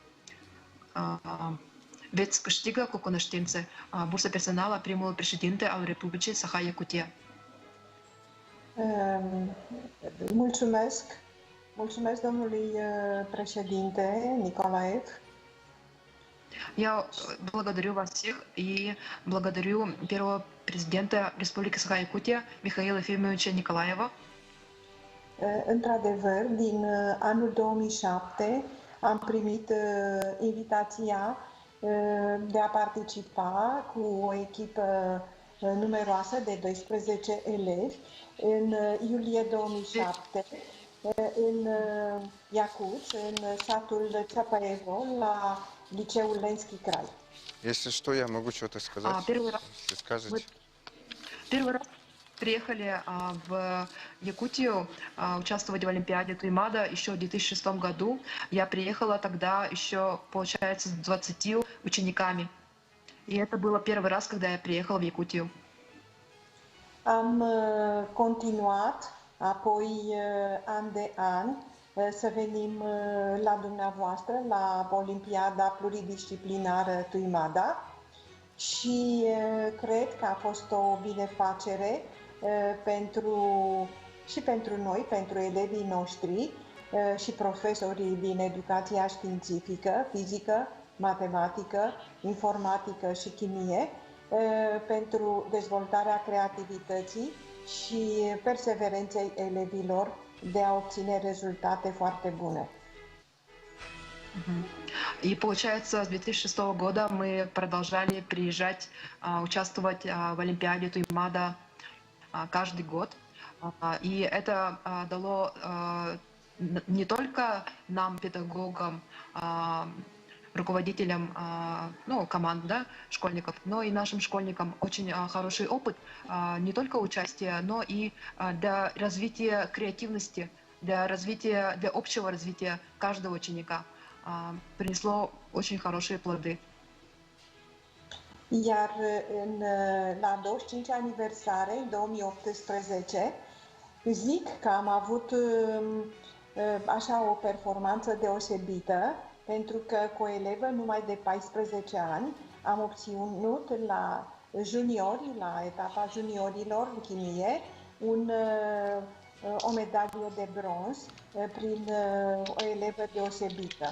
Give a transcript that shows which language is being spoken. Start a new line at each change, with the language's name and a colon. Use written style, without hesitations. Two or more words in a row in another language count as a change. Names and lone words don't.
Romanian: Veți câștiga cu cunoștințe bursa personală a primului președinte al Republicii Saha-Iacutia. Mulțumesc. Mulțumesc domnului președinte Nicolaev.
Russian: Я благодарю вас всех и благодарю первого президента Республики Саха-Якутия Михаила Ефимовича Николаева.
Romanian: Într-adevăr, din anul 2007 am primit invitația de a participa cu o echipă numeroasă de 12 elevi în iulie 2007 în Iacuț, în satul Țăpăevo, la liceul Lenski Krai.
Russian: Если что, я могу что-то сказать. Если скажете. Первый раз приехали в Якутию участвовать в Олимпиаде Туймада еще в 2006 году. Я приехала тогда еще, получается, с 20 учениками. И это было первый раз, когда я приехала в Якутию.
Romanian: Am continuat apoi an de an să venim la dumneavoastră la Olimpiada Pluridisciplinară Tuimada și cred că a fost o binefacere pentru noi, pentru elevii noștri și profesorii din educația științifică, fizică, matematică, informatică și chimie, pentru dezvoltarea creativității și perseverenței elevilor de a obține rezultate foarte bune.
Russian: И получается, с 2006 года мы продолжали приезжать, участвовать в Олимпиаде Туймада каждый год. И это дало не только нам, педагогам, руководителям команд, да, школьников, но и нашим школьникам очень хороший опыт не только участия, но и для развития креативности, для общего развития каждого ученика. Принесло очень хорошие плоды.
Romanian: Iar la 25 aniversare, în 2018, zic că am avut așa o performanță deosebită, pentru că cu o elevă numai de 14 ani am obținut la juniori, la etapa juniorilor în chimie, o medalie de bronz prin o elevă deosebită.